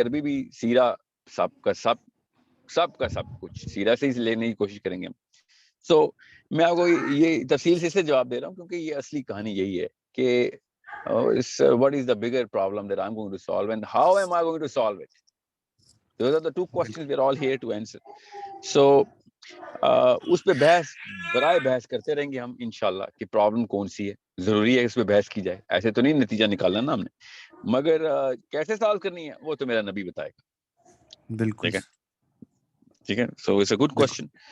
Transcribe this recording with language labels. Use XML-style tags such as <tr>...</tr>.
<ur>عربی بھی سیرا سب کا سب کچھ سیرا سے ہی لینے کی کوشش کریں گے ہم. سو میں آپ کو یہ تفصیل سے اس سے جواب دے رہا ہوں کیونکہ یہ اصلی کہانی یہی ہے کہ</ur> <en>what is the bigger problem that I'm going to solve and how am I going to solve it? Those are the two questions we're all here to answer.</en> <ur>So اس پہ برائے بحث کرتے رہیں گے ہم انشاءاللہ کہ پرابلم کون سی ہے. ضروری ہے اس پہ بحث کی جائے, ایسے تو نہیں نتیجہ نکالنا نا ہم نے, مگر کیسے سالو کرنی ہے وہ تو میرا نبی بتائے گا. بالکل ٹھیک ہے.</ur> <en>So it's a good question.</en>